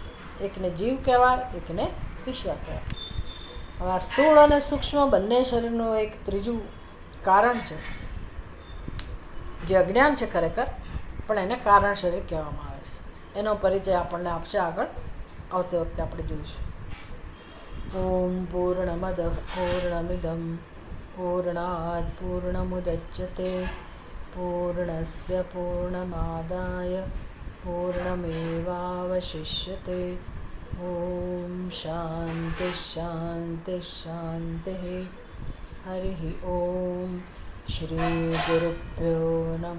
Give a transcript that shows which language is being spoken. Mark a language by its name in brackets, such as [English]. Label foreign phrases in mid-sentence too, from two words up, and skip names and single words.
[Gujarati] એકને જીવ કહેવાય, એકને ઈશ્વર કહેવાય. હવે આ સ્થૂળ અને સૂક્ષ્મ બંને શરીરનું એક ત્રીજું કારણ છે, જે અજ્ઞાન છે ખરેખર, પણ એને કારણ શરીર કહેવામાં આવે છે. એનો પરિચય આપણને આપશે આગળ આવતી વખતે આપણે જોઈશું. [Sanskrit] ओम पूर्णमद पूर्णमिदम पूर्णाद पूर्णमुदच्यते पूर्णस्य पूर्णमादाय पूर्णमेवावशिष्यते। ॐ शान्तिः शान्तिः शान्तिः। हरिः ॐ श्रीगुरुभ्यो नमः।